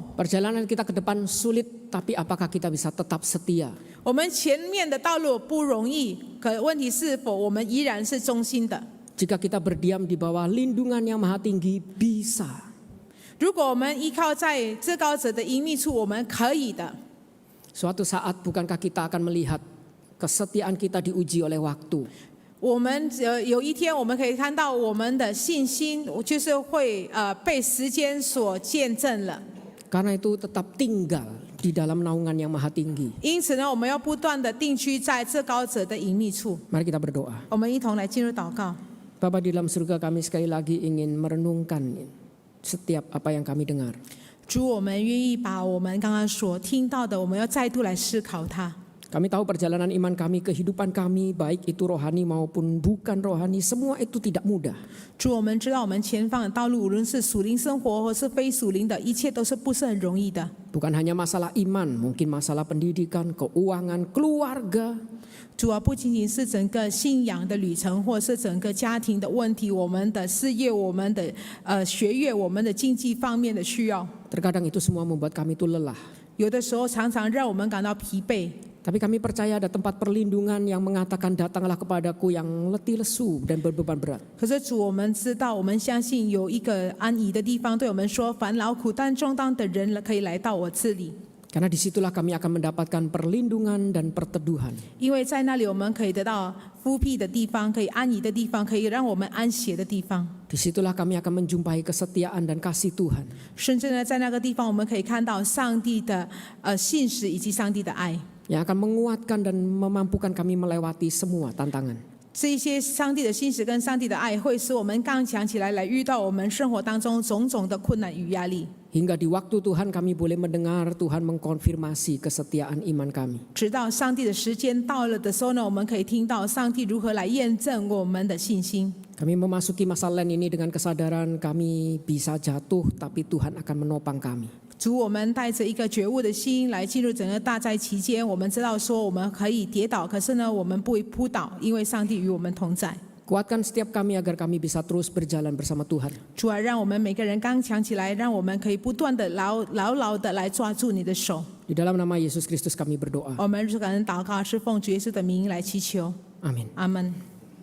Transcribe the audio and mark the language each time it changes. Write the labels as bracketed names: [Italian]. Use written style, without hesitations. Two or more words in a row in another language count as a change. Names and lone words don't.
[Indonesian] Perjalanan kita ke depan sulit, tapi apakah kita bisa tetap setia? [Chinese] 我们前面的道路不容易，可问题是否我们依然是忠心的？ [Indonesian] Jika kita berdiam di bawah lindungan yang maha tinggi, bisa. [Chinese] 如果我们依靠在至高者的隐秘处，我们可以的。 [Indonesian] Suatu saat bukankah kita akan melihat kesetiaan kita diuji oleh waktu? [Chinese] 我们有一天我们可以看到我们的信心就是会被时间所见证了。 [Indonesian] Karena itu tetap tinggal di dalam naungan yang maha tinggi. [Chinese] 因此呢，我们要不断的定居在至高者的隐秘处。 [Indonesian] Mari kita berdoa. [Chinese] 我们一同来进入祷告。 [Indonesian] Bapa di dalam surga, kami sekali lagi ingin merenungkan setiap apa yang kami dengar. [Chinese] 主，我们愿意把我们刚刚所听到的，我们要再度来思考它。 [Indonesian] Kami tahu perjalanan iman kami, kehidupan kami, baik itu rohani maupun bukan rohani, semua itu tidak mudah. [Chinese] 主，我们知道我们前方的道路，无论是属灵生活或是非属灵的，一切都是不是很容易的。 [Indonesian] Bukan hanya masalah iman, mungkin masalah pendidikan, keuangan, keluarga. [Chinese] 主啊，不仅仅是整个信仰的旅程，或是整个家庭的问题，我们的事业、我们的学业、我们的经济方面的需要， [Indonesian] Terkadang itu semua membuat kami itu lelah. [Chinese] 有的时候常常让我们感到疲惫。 [Indonesian] Tapi kami percaya ada tempat perlindungan yang mengatakan, datanglah kepadaku yang letih lesu dan berbeban berat. [Chinese] 可是主，我们知道，我们相信有一个安逸的地方，对我们说：凡劳苦担重担的人可以来到我这里。 [Indonesian] Karena disitulah kami akan mendapatkan perlindungan dan perteduhan. [Chinese] 因为在那里我们可以得到复辟的地方，可以安逸的地方，可以让我们安歇的地方。 [Indonesian] Disitulah kami akan menjumpai kesetiaan dan kasih Tuhan. [Chinese] 甚至呢，在那个地方我们可以看到上帝的信实以及上帝的爱， [Indonesian] Yang akan menguatkan dan memampukan kami melewati semua tantangan. [Chinese] 这一些上帝的信实跟上帝的爱，会使我们刚强起来，来遇到我们生活当中种种的困难与压力。 [Indonesian] Hingga di waktu Tuhan kami boleh mendengar Tuhan mengkonfirmasi kesetiaan iman kami. [Chinese] 直到上帝的时间到了的时候呢，我们可以听到上帝如何来验证我们的信心。 [Indonesian] Kami memasuki masa Lent ini dengan kesadaran kami bisa jatuh, tapi Tuhan akan menopang kami. [Chinese] 主，我们带着一个觉悟的心来进入整个大灾期间，我们知道说我们可以跌倒，可是呢，我们不会扑倒，因为上帝与我们同在。 [Indonesian] Kuatkan setiap kami agar kami bisa terus berjalan bersama Tuhan. [Chinese] 主啊，让我们每个人刚强起来，让我们可以不断的牢的来抓住你的手。 [Indonesian] Di dalam nama Yesus Kristus kami berdoa. [Chinese] 我们感恩祷告，是奉主耶稣的名来祈求。 [Indonesian] Amin. [Chinese] 阿门。